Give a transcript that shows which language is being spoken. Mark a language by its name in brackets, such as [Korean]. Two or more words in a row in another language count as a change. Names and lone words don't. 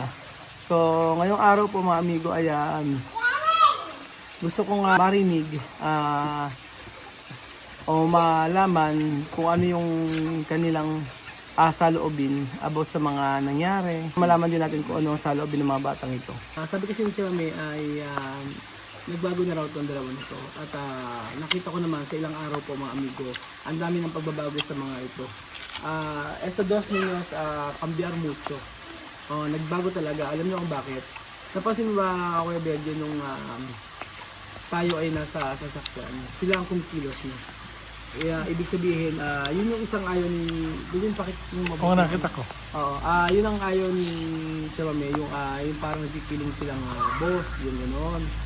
[Filipino] So ngayong araw po mga amigo ay gusto kong marinig o malaman kung ano yung kanilang saloobin about sa mga nangyari. Malaman din natin kung ano ang saloobin ng mga batang ito. Sabi kasi ni Chame ay nagbago na raw itong dalawa nito. At nakita ko naman sa ilang araw po mga amigo, ang dami ng pagbabago sa mga ito. [Spanish] Esos dos niños cambiar mucho. [Filipino] Nagbago talaga. Alam niyo kung bakit? Napansin ba Kuya Benjo nung tayo ay nasa sasakyan, sila ang kumikilos niya. Ibig sabihin, yun yung isang ayaw ni... Yun pakit yung mabuti. Oo, nakita ko. Oo, yun ang ayaw ni Chame, yung parang nagpipiling silang boss, yung gano'n.